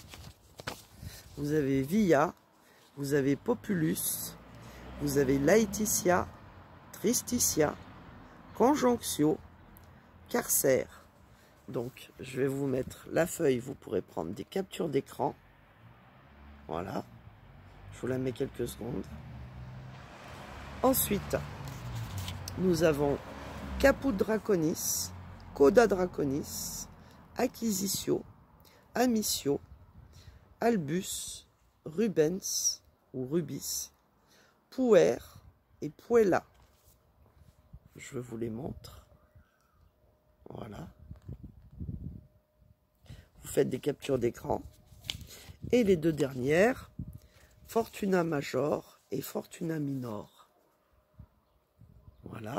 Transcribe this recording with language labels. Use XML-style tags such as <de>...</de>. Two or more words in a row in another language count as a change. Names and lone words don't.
<fr>Vous avez Via, vous avez Populus, vous avez Laetitia, Tristitia, Conjonctio, Carcère. Donc je vais vous mettre la feuille, vous pourrez prendre des captures d'écran. Voilà, je vous la mets quelques secondes. Ensuite, nous avons Caput Draconis, Coda Draconis, Acquisitio, Amicio, Albus, Rubens ou Rubis, Puer et Puella. Je vous les montre. Voilà. Vous faites des captures d'écran. Et les deux dernières, Fortuna Major et Fortuna Minor. Voilà.</fr>